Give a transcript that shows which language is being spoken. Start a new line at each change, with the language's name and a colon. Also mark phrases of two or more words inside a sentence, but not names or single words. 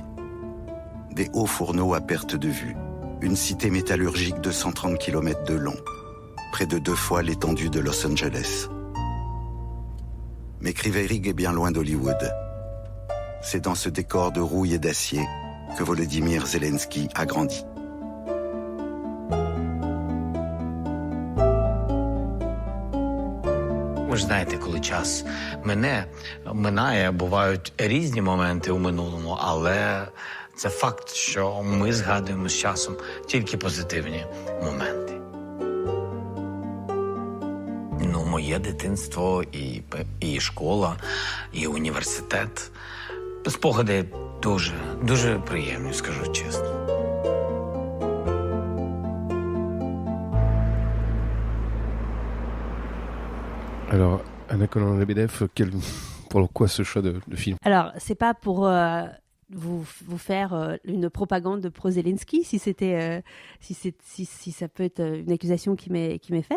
French: Des hauts fourneaux à perte de vue, une cité métallurgique de 130 km de long, près de 2 fois l'étendue de Los Angeles. Mais Kryvyi Rih est bien loin d'Hollywood. C'est dans ce décor de rouille et d'acier que Volodymyr Zelensky a grandi.
Ukrainian: Ви ж знаєте, коли час минає, бувають різні моменти у минулому, але це факт, що ми згадуємо з часом тільки позитивні моменти. Моє дитинство, і школа, і університет. Спогади дуже, дуже приємні, скажу чесно.
French: Alors, Anna Colonna-Lebedev, pourquoi ce choix de film? Alors, c'est pas pour vous faire une propagande pro-Zelensky, si ça peut être une accusation qui m'est faite.